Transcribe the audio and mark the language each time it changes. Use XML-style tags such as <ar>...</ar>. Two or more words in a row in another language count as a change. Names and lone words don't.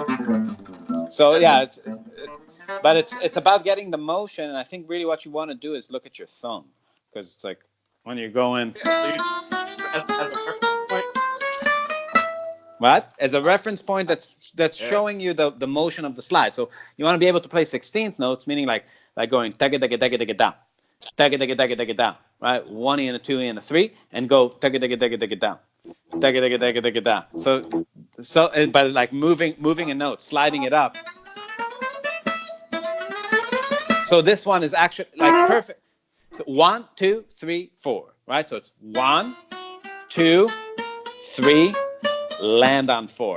<en>So yeah, it's about getting the motion, and I think really what you want to do is look at your thumb, because it's like when you're going. As a reference point that's showing you the motion of the slide. So you want to be able to play 16th notes, meaning like going tagga tagga tagga tagga down, tagga tagga tagga tagga down, right? 1E and a 2E and a 3, and go tagga tagga tagga tagga down, tagga tagga tagga tagga down. So but like moving a note, sliding it up. So this one is actually like perfect. So 1, 2, 3, 4, right? So it's 1, 2, 3. Land on 4.</en>